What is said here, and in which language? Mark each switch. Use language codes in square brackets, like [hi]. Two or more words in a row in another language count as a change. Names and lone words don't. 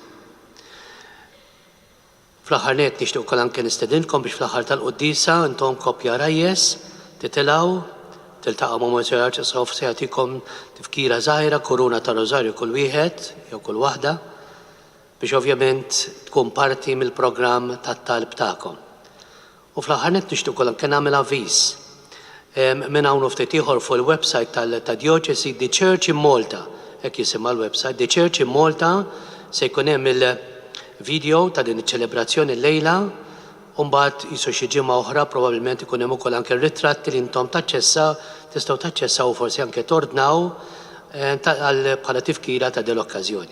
[mt] Fl-aħħar nett nixtieq ukoll anke nistedinkom biex fl-aħħar tal-qudiesa intom koppja rajjes titilgħu tiltaqgħu ma' Monsignor Arċisqof se jagħtikom tifkira żgħira, kuruna ta' rożarju kull wieħed jew kull waħda biex ovvjament tkun parti mill-programm tat-talb tagħkom. U fl-aħħar nett nixtieq ukoll anke nagħmel avviż minn hawn ftit ieħor fuq il-website tad-Diocesi The Church in Malta, hekk jisimha l-website, The Church in Malta se jkun hemm il-video ta' din iċ-ċelebrazzjoni llejla u mbagħad jisu xi ġimgħa oħra probabbilment ikun hemm ukoll anke ritratti li intom tistgħu taċċessaw u forsi anke tordnaw bħala tifkira ta' din l-okkażjoni.